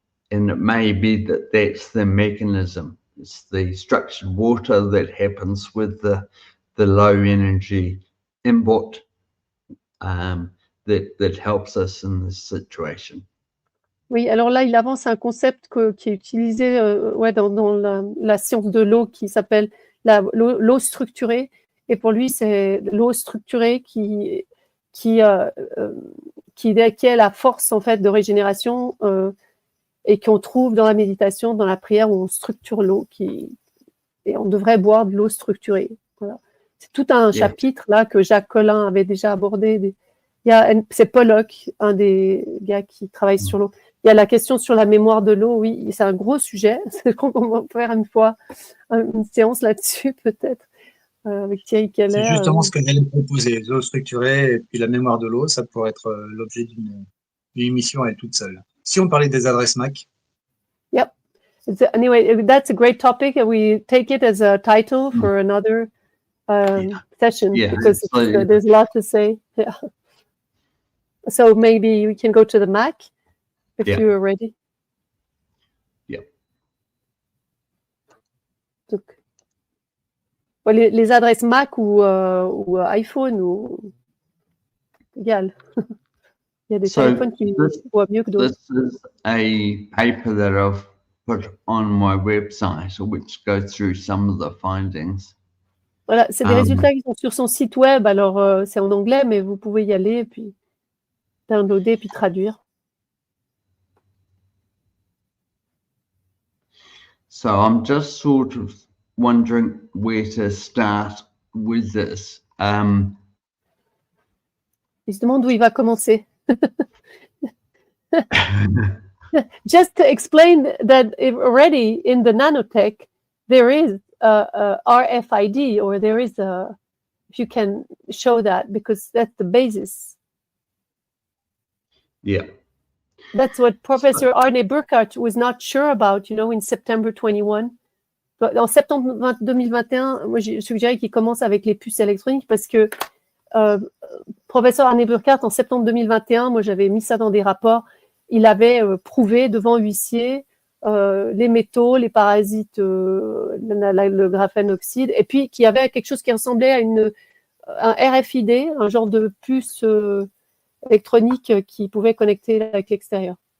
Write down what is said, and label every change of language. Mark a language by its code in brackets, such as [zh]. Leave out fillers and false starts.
[en] And it may be that that's the mechanism. It's the structured water that happens with the low energy input that helps us in this situation. [fr] Oui, alors là, il avance un concept qui est utilisé dans la science de l'eau, qui s'appelle l'eau structurée. Et pour lui, c'est l'eau structurée qui qui est la force en fait de régénération et qu'on trouve dans la méditation, dans la prière où on structure l'eau, et on devrait boire de l'eau structurée. Voilà. C'est tout un chapitre là que Jacques Collin avait déjà abordé. C'est Pollock, un des gars qui travaille sur l'eau. Il y a la question sur la mémoire de l'eau, oui, c'est un gros sujet. Je crois qu'on va faire une fois une séance là-dessus peut-être. Avec Thierry Keller. C'est justement ce que j'allais proposer, l'eau structurée et puis la mémoire de l'eau, ça pourrait être l'objet d'une émission à elle toute seule. Si on parlait des adresses MAC. [en] Yep. Anyway, that's a great topic. We take it as a title for another session because there's a lot to say. Yeah. So maybe we can go to the Mac if you are ready. Yeah. [fr] Donc, les adresses Mac ou iPhone ou égal. Il y a des téléphones qui voient mieux que d'autres. [en] This is a paper that I've put on my website, which goes through some of the findings. [fr] Voilà, c'est des résultats qui sont sur son site web. Alors, c'est en anglais, mais vous pouvez y aller et puis downloader et puis traduire. [en] So I'm just sort of wondering where to start with this. [fr] Il se demande où il va commencer. [en] Just to explain that already in the nanotech there is a RFID, or there is if you can show that, because that's the basis. Yeah. That's what Professor Arne Burkhardt was not sure about, in September 21. [fr] En septembre 2021, moi j'ai suggéré qu'il commence avec les puces électroniques parce que Professeur Arne Burkhardt, en septembre 2021, moi j'avais mis ça dans des rapports, il avait prouvé devant huissier les métaux, les parasites, le graphène oxyde, et puis qu'il y avait quelque chose qui ressemblait à un RFID, un genre de puce électronique qui pouvait connecter avec l'extérieur.